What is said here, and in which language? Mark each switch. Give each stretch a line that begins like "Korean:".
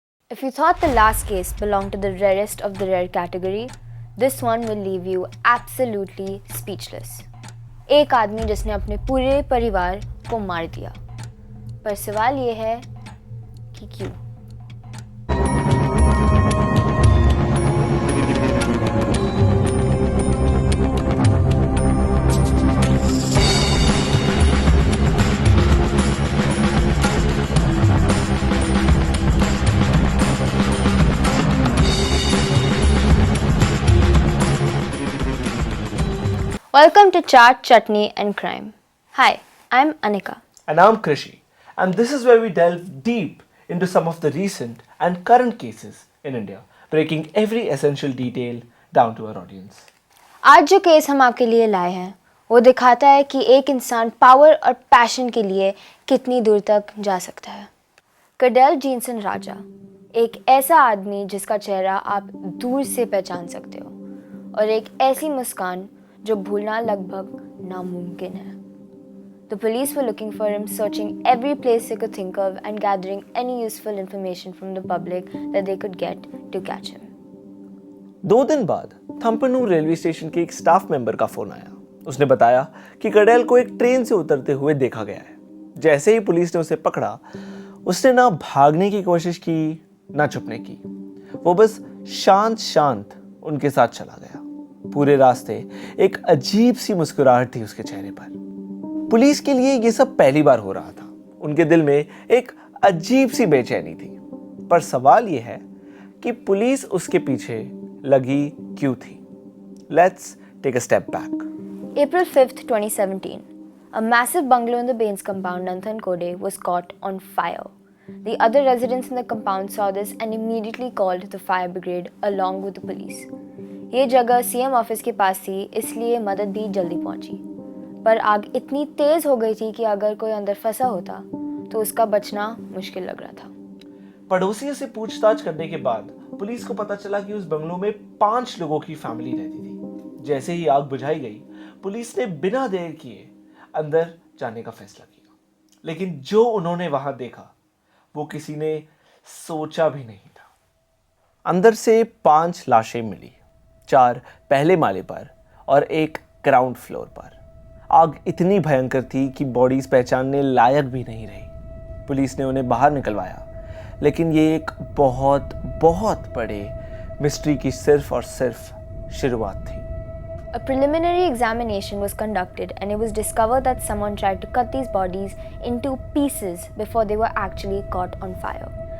English: If you thought the last case belonged to the rarest of the rare category, this one will leave you absolutely speechless.
Hindi: एक आदमी जिसने अपने पूरे परिवार को मार दिया, पर सवाल ये है कि क्यों?
English: Welcome to Chaat, Chutney and Crime. Hi, I'm Anika. And I'm Krishi. And this is where we delve deep into some of the recent and current cases in India, breaking every essential detail down to our audience.
Hindi: आज जो case हम आपके लिए लाए हैं वो दिखाता है कि एक इंसान पावर और पैशन के लिए कितनी दूर तक जा सकता है। कडेल जेनसन राजा एक ऐसा आदमी जिसका चेहरा आप दूर से पहचान सकते हो और एक ऐसी मुस्कान जो भूलना लगभग नामुमकिन है।
English: The police were looking for him, searching every place they could think of and gathering any useful information from the public that they could get to catch him.
Hindi: 2 दिन बाद थम्पनूर रेलवे स्टेशन के एक स्टाफ मेंबर का phone आया। उसने बताया कि कडेल को एक ट्रेन से उतरते हुए देखा गया है। जैसे ही पुलिस ने उसे पकड़ा, उसने ना भागने की कोशिश की, ना छुपने की। वो बस शांत उनके साथ चला गया। पूरे रास्ते एक अजीब सी मुस्कुराहट थी उसके चेहरे पर। पुलिस के लिए ये सब पहली बार हो रहा था। उनके दिल में एक अजीब सी बेचैनी थी। पर सवाल ये है कि पुलिस उसके पीछे लगी क्यों थी?
English: Let's take a step back. April 5th, 2017, a massive bungalow in the Bains compound, Nanthankode, was caught on fire. The other residents in the compound saw this and immediately called the fire brigade along with the police.
Hindi: ये जगह CM office के पास थी, इसलिए मदद भी जल्दी पहुंची। पर आग इतनी तेज हो गई थी कि अगर कोई अंदर फंसा होता तो उसका बचना मुश्किल लग रहा था। पड़ोसियों से पूछताछ करने के बाद पुलिस को पता चला कि उस बंगलो में 5 लोगों की फैमिली रहती थी। जैसे ही आग बुझाई गई, पुलिस ने बिना देर किए अंदर जाने का फैसला किया। लेकिन जो उन्होंने वहां देखा वो किसी ने सोचा भी नहीं था। अंदर से 5 लाशें मिली, 4 पहले माले पर और 1 ग्राउंड फ्लोर पर। आग इतनी भयंकर थी कि बॉडीज पहचानने लायक भी नहीं रही। पुलिस ने उन्हें बाहर निकलवाया, लेकिन ये एक बहुत बड़े मिस्ट्री की सिर्फ और सिर्फ शुरुआत थी।
English: A preliminary examination was conducted and it was discovered that someone tried to cut these bodies into pieces before they were actually caught on fire.